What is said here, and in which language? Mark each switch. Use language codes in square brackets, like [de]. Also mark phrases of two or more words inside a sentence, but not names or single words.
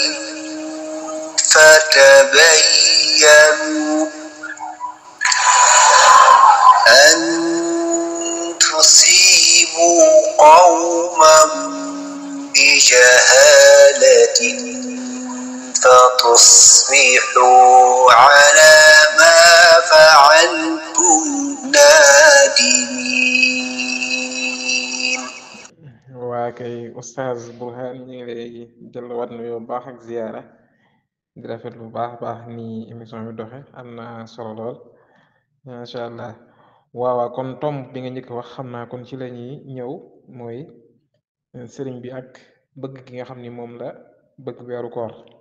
[ar] فتبينوا أن تصيبوا قوما بجهالة فتصبحوا على ما فعلتم نادمين. [wo] waa kay Oustaz Bourhane ñu ngi lay delluwaat nuyoo bu baax ak ziyaara di rafet lu baax ni émission bi doxe am na solo lool [ar] ما شاء الله. [wo] waaw kon tomb bi nga njëkk wax xam naa kon ci la ñuy ñëw mooy sëriñ bi ak bëgg gi nga xam ni moom la bëgg weeru koor.